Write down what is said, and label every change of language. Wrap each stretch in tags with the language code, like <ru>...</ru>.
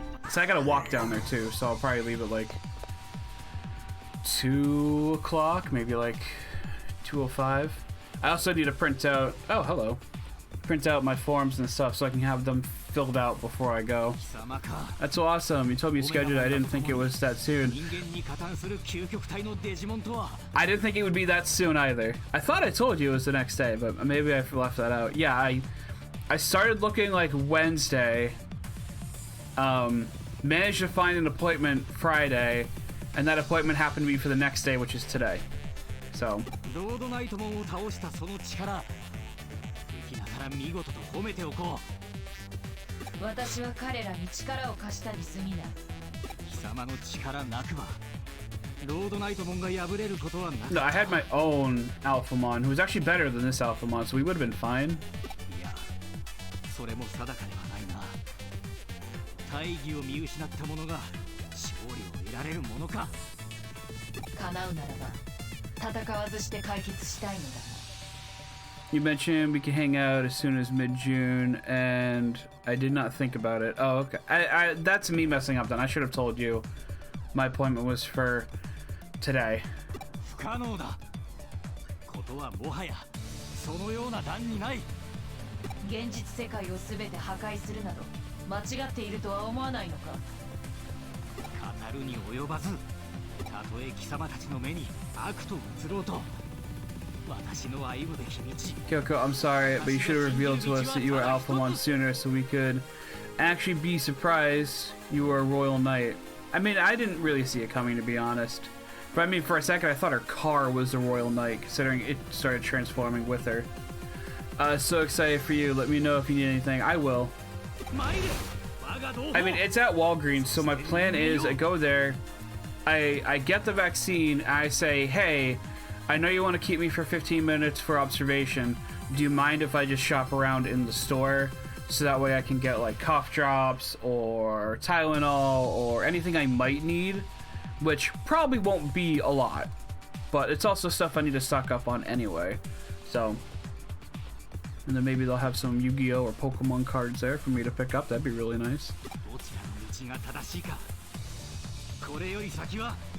<en>So I gotta walk down there too, so I'll probably leave at like 2 o'clock, maybe like 2:05. I also need to print out... Oh, hello. print out my forms and stuff so I can have them filled out before I go.</en> <ja>貴様か</ja> <en>That's awesome. You told me you scheduled it. I didn't think it was that soon.</en> <ja>人間に加担する究極体のデジモンとは</ja> <en>I didn't think it would be that soon either. I thought I told you it was the next day, but maybe I left that out. Yeah, I started looking like Wednesday. Managed to find an appointment Friday, and that appointment happened to be for the next day, which is today. So</en> <ja>ロードナイトモンを倒したその力敵ながら見事と褒めておこう私は彼らに力を貸したに過ぎない貴様の力なくばロードナイトモンが敗れることはなかった</ja> <en>no, I had my own Alphamon, who was actually better than this Alphamon, so we would have been fine.</en> <ja>いやそれも定かではないな大義を見失った者が勝利を得られるものか叶うならば戦わずして解決したいのだ</ja> <en>You mentioned we could hang out as soon as mid-June, and I did not think about it. Oh, okay. That's me messing up then. I should have told you my appointment was for today.</en> <ja>不可能だことはもはやそのような段にない現実世界を全て破壊するなど間違っているとは思わないのか語るに及ばずたとえ貴様たちの目に悪と映ろうと私の歩むべき道</ja> <en>Kyoko, I'm sorry, but you should have revealed to us that you were Alphamon sooner so we could actually be surprised you were a Royal Knight. I mean, I didn't really see it coming, to be honest. But I mean, for a second, I thought her car was the Royal Knight, considering it started transforming with her. So excited for you. Let me know if you need anything. I will. I mean, it's at Walgreens, so my plan is I go there, I get the vaccine, and I say, hey, I know you want to keep me for 15 minutes for observation. Do you mind if I just shop around in the store? So that way I can get like cough drops or Tylenol or anything I might need, which probably won't be a lot, but it's also stuff I need to stock up on anyway. So, and then maybe they'll have some Yu-Gi-Oh or Pokemon cards there for me to pick up. That'd be really nice.</en> <ja>どちらの道が正しいかこれより先は</ja>